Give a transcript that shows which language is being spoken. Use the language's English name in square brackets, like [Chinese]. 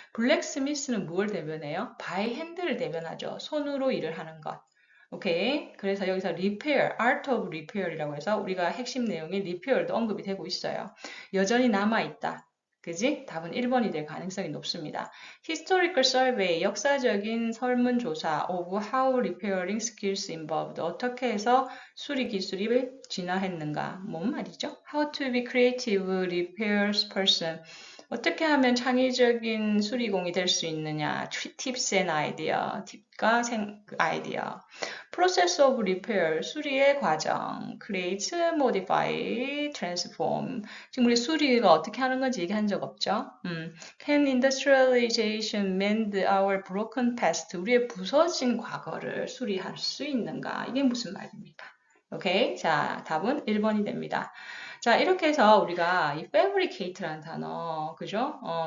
[Korean] blacksmith는 무엇을 대변해요? [English] by hand [Korean] 를 대변하죠. 손으로 일을 하는 것. 오케이. 그래서 여기서 repair, [English] art of repair [Korean] 이라고 해서 우리가 핵심 내용인 repair도 언급이 되고 있어요. 여전히 남아있다. 그지? 답은 1번이 될 가능성이 높습니다. [English] Historical survey, [Korean] 역사적인 설문조사 [English] of how repairing skills involved. [Korean] 어떻게 해서 수리 기술이 진화했는가? 뭔 말이죠? [English] How to be creative repair person. [Korean] 어떻게 하면 창의적인 수리공이 될 수 있느냐? [English] Tips and idea. [Korean] 팁과 아이디어. [English] Process of repair, [Korean] 수리의 과정. [English] Create, modify, transform. [Korean] 지금 우리 수리가 어떻게 하는 건지 얘기한 적 없죠? [English] Can industrialization mend our broken past? [Korean] 우리의 부서진 과거를 수리할 수 있는가? 이게 무슨 말입니까? 오케이. 자, 답은 1번이 됩니다. 자, 이렇게 해서 우리가 이 fabricate라는 단어, 그죠?